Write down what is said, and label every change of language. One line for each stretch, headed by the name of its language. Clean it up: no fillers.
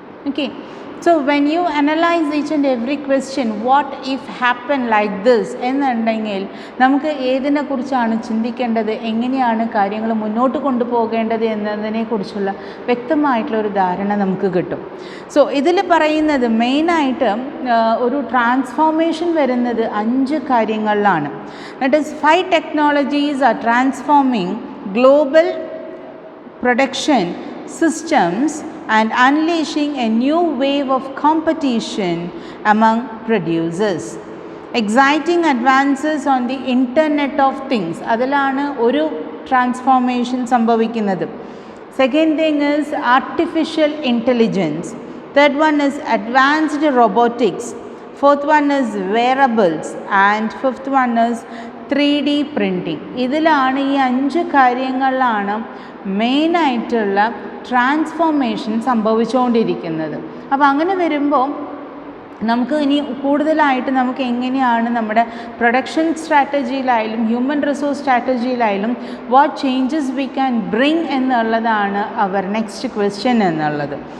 Malayalam: Okay,
English: so when you analyze each and every question, what if happen like this
Malayalam: എന്നുണ്ടെങ്കിൽ നമുക്ക് ഏതിനെക്കുറിച്ചാണ് ചിന്തിക്കേണ്ടത്, എങ്ങനെയാണ് കാര്യങ്ങൾ മുന്നോട്ട് കൊണ്ടുപോകേണ്ടത് എന്നതിനെക്കുറിച്ചുള്ള വ്യക്തമായിട്ടുള്ള ഒരു ധാരണ നമുക്ക് കിട്ടും. സോ ഇതിൽ പറയുന്നത് മെയിനായിട്ട് ഒരു ട്രാൻസ്ഫോർമേഷൻ വരുന്നത് 5 കാര്യങ്ങളിലാണ്.
English: That is 5 technologies are transforming global production systems and unleashing a new wave of competition among producers. Exciting advances on the Internet of Things,
Malayalam: അതിലാണ് ഒരു ട്രാൻസ്ഫോർമേഷൻ സംഭവിക്കുന്നത്.
English: Second thing is artificial intelligence. Third one is advanced robotics. Fourth one is wearables and fifth one is 3D printing.
Malayalam: ഇതിലാണ് ഈ 5 കാര്യങ്ങളിലാണ് മെയിനായിട്ടുള്ള transformation സംഭവിച്ചുകൊണ്ടിരിക്കുന്നത്. അപ്പോൾ അങ്ങനെ വരുമ്പോൾ നമുക്ക് ഇനി കൂടുതലായിട്ട് നമുക്ക് എങ്ങനെയാണ് നമ്മുടെ production സ്ട്രാറ്റജിയിലായാലും human resource സ്ട്രാറ്റജിയിലായാലും
English: what changes we can bring
Malayalam: എന്നുള്ളതാണ് അവർ നെക്സ്റ്റ് ക്വസ്റ്റ്യൻ എന്നുള്ളത്.